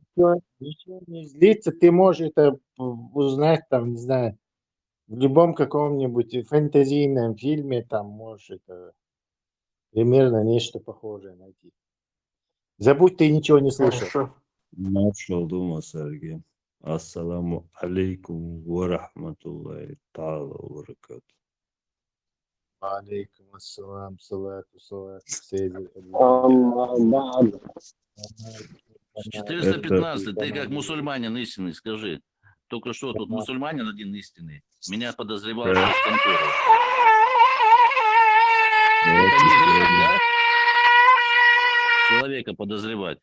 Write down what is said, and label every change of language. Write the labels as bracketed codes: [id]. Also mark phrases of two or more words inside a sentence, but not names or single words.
[ru] Ничего не злиться, ты можешь это узнать там, не знаю, в любом каком-нибудь фэнтезийном фильме, там можешь это примерно нечто похожее найти. Забудь, ты ничего не слышал. Хорошо. Начал думать, Сергей. [ar] السلام عليكم ورحمة الله تعالى وبركاته. عليكم السلام، صلاة، سيدي. [ru] 415, ты как мусульманин истинный, скажи. Только что тут мусульманин один истинный. Меня подозревал, что из конторы. Это не грех, да? Человека подозревать.